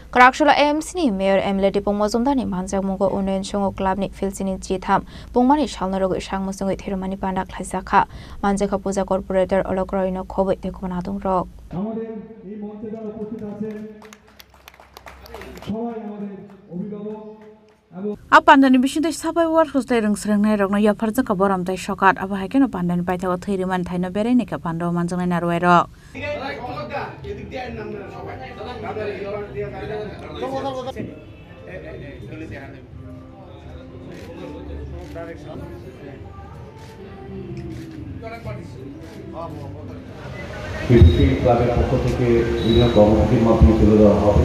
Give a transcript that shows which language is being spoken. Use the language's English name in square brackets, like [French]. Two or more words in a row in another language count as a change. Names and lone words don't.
[Kok Borok] Karakshula AMC ni Mayor Emily Dipong Mazumda ni Manjak Mungo Unen Shongo Club ni Filsini Jitham Pungmani Shalnarogo Shang Musungi Thirumani Pandak Laisakha Manjaka Puja Corporator Olokroino Kobe Dekomanadung Rock. [Bangla] আমাদের এই মঞ্চে যারা উপস্থিত আছেন সবাই আমাদের অভিভাবক [Kok Borok] Apandani bishintai sabai war hostai rengsreng nai rokno ya farja ka boram tai sokat aba haikeno pandani paithawa thiriman thaino berai ne ka pando manjangai narwai rok [Bangla] কৃষি ক্লাবের পক্ষ থেকে বিভিন্ন কর্মসূচির মাধ্যমে তুলে দেওয়া হবে।